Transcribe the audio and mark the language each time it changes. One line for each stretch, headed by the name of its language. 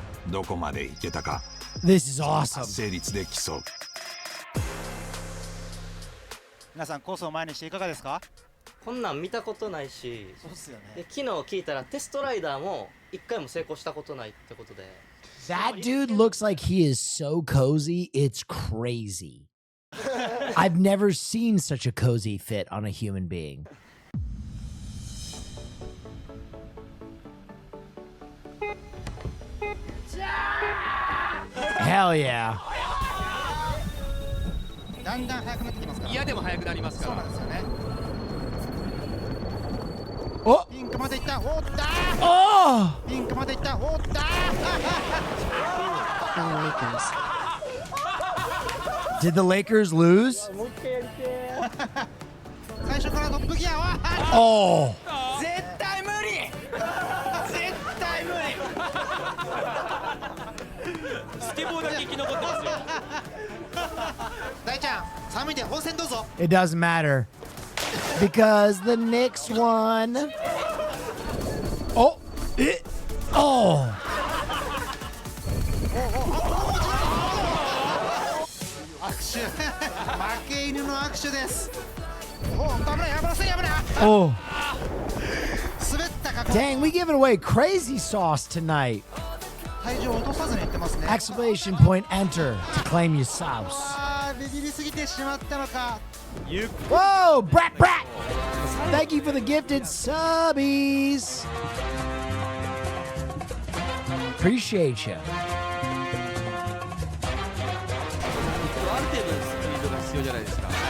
Japanese: どこまで行けたか。
English: This is awesome.
Japanese: 達成率で競う。皆さんコースを前にしていかがですか？こんなん見たことないし、そうっすよね。で昨日聞いたらテストライダーも1回も成功したことないってことで。
English: That dude looks like he is so cozy, it's crazy. I've never seen such a cozy fit on a human being. Hell yeah.
Japanese: だんだん速くなってきますから。嫌でも速くなりますから。そうなんですよね。おピンクまでいった。おったおピンクまでいった。おった
English: Did the Lakers lose?
Japanese: 最初からトップギアは Oh. 絶対無理絶対無理スケボーだけ生き残ってますよ。大ちゃん寒いんで温泉どうぞ。
English: It doesn't matter because the Knicks won. Oh, oh.
Japanese: 握手負け犬の握手です。お危ない危ない危ない。 Oh. 滑ったか。
English: Dang, we giving away crazy sauce tonight.
Japanese: 体重を落とさずにいってますね。
English: Exclamation point enter to claim your sauce.
Japanese: あービビりすぎてしまったのか。
English: Whoa, brat brat. Thank you for the gifted subbies. Appreciate you.
Japanese: ある程度のスピードが必要じゃないですか。